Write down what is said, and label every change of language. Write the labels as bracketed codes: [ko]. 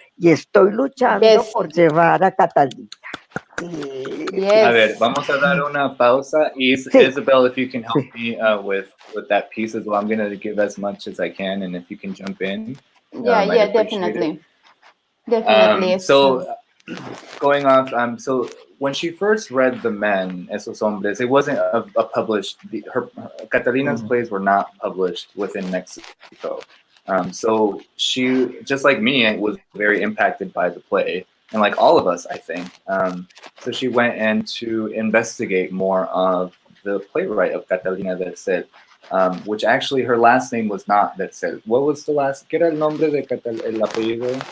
[es] Y estoy luchando por llevar a Catalina. A ver, vamos a dar una pausa. [en] Isabel, if you can help me with that piece as well, I'm going to give as much as I can, and if you can jump in. Yeah, definitely. Definitely. So, going off, so when she first read The Men, Esos Hombres, it wasn't a published, Catalina's plays were not published within Mexico. So she, just like me, was very impacted by the play, and like all of us, I think. So she went in to investigate more of the playwright of Catalina Verset, which actually her last name was not Verset. What was the last? [es] ¿Qué era el nombre de el apellido?